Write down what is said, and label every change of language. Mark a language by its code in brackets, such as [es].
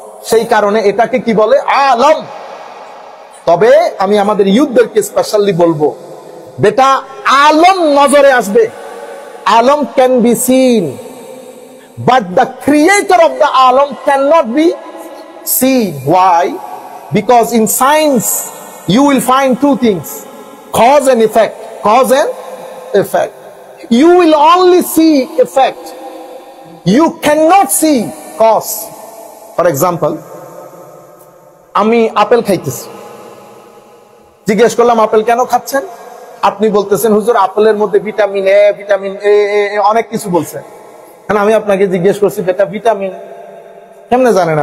[bn] সেই কারণে এটাকে কি বলে? আলম। তবে আমি আমাদের ইউথদেরকে স্পেশালি বলবো, বেটা আলম নজরে আসবে। [en] আলম can be seen, but the creator of the আলম can not be seen. Why? Because in science you will find 2 things: cause and effect. Cause and effect. You will only see effect. You cannot see cause. For example, [bn] আমি apple খাইতেছি, জিজ্ঞেস করলাম apple কেন খাচ্ছেন? আপনি বলতেছেন হুজুর আপেলের মধ্যে ভিটামিন এ, ভিটামিন এ অনেক কিছু বলছেন। আমি আপনাকে জিজ্ঞেস করছি এটা ভিটামিন কেমনে জানেন?